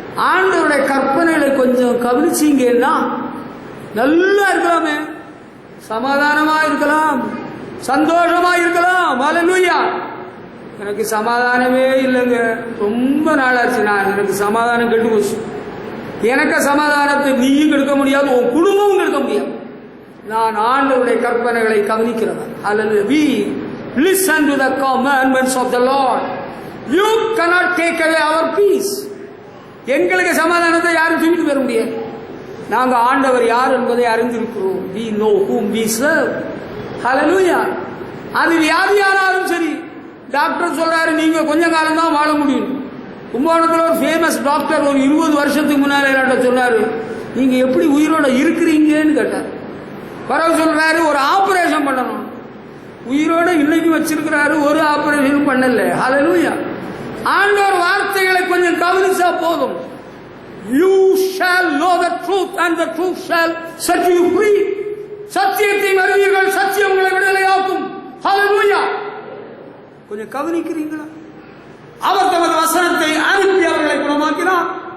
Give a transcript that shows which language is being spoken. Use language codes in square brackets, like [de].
[ta] ஆண்டவருடைய கற்பனைகளை கொஞ்சம் கவனிச்சீங்கன்னா நல்லா இருக்கலாமே, சமாதானமா இருக்கலாம், சந்தோஷமா இருக்கலாம். ஹல்லேலூயா. எனக்கு சமாதானமே இல்லைங்க, ரொம்ப நாளாச்சு. எனக்கு சமாதானம் கெட்டு போச்சு. எனக்கு சமாதானத்தை நீயும் கெடுக்க முடியாது, உன் குடும்பமும் கெடுக்க முடியாது. நான் ஆண்டவருடைய கற்பனைகளை கவனிக்கிறவன். [en] அல்லது we listen to the commandments of the Lord. You cannot take away our peace. [ta] எங்களுக்கு சமாதானத்தை யாரும் தூக்கிட்டு பெற முடியாது. நாங்க ஆண்டவர் யார் என்பதை அறிந்திருக்கிறோம். [en] we know whom we serve. [ta] ஹல்லேலூயா. அது வியாதியானாலும் சரி, டாக்டர் சொல்றாரு நீங்க கொஞ்ச காலம் தான் வாழ முடியும். கும்பகோணத்தில் ஒரு ஃபேமஸ் டாக்டர் ஒரு 20 வருஷத்துக்கு முன்னாலே என்கிட்ட சொன்னாரு, நீங்க எப்படி உயிரோட இருக்கிறீங்கன்னு கேட்டார். பரவ சொல்றாரு ஒரு ஆபரேஷன் பண்ணணும். உயிரோட இன்னைக்கு வச்சிருக்கிறாரு, ஒரு ஆபரேஷன் பண்ணல. ஹல்லேலூயா. ஆண்டவர் வார்த்தைகளை கொஞ்சம் கவனிச்சா போதும். [en] You shall know the truth and the truth shall set you free. [ta] சத்தியத்தை அறிவீர்கள், சத்தியம் உங்களை விடுதலையாக்கும். ஹல்லேலூயா. கொஞ்சம் கவனிக்கிறீங்களா? அவர் தமது வசனத்தை அனுப்பி அவர்களை குணமாக்கினார்.